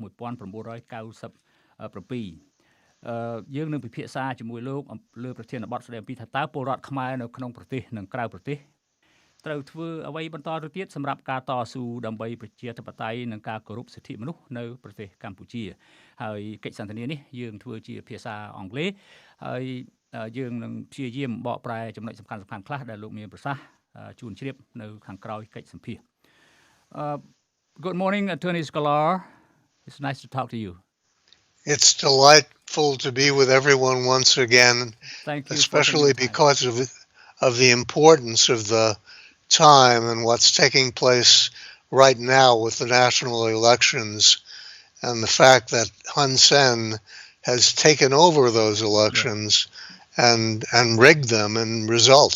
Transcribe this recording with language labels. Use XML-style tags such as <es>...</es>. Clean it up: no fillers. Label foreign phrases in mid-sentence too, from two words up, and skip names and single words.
<km>1997 យើងនឹងពិភាក្សាជាមួយលោកលើប្រធានបទស្ដីអំពីថាតើពលរដ្ឋខ្មែរនៅក្នុងប្រទេសនិងក្រៅប្រទេសត្រូវធ្វើអ្វីបន្តទៅទៀតសម្រាប់ការតស៊ូដើម្បីប្រជាធិបតេយ្យនិងការគោរពសិទ្ធិមនុស្សនៅប្រទេសកម្ពុជាហើយកិច្ចសន្ទនានេះយើងធ្វើជាភាសាអង់គ្លេសហើយយើងនឹងព្យាយាមបកប្រែចំណុចសំខាន់ៗខ្លះដែលលោកមានប្រសាសន៍ជូនជ្រាបនៅខាងក្រោយកិច្ចសម្ភាសន៍</km> <en>Good morning Attorney Scholar. It's nice to talk to you. It's delightful to be with everyone once again, Thank you especially because of the importance of the time and what's taking place right now with the national elections and the fact that Hun Sen has taken over those elections and rigged them in results.</en>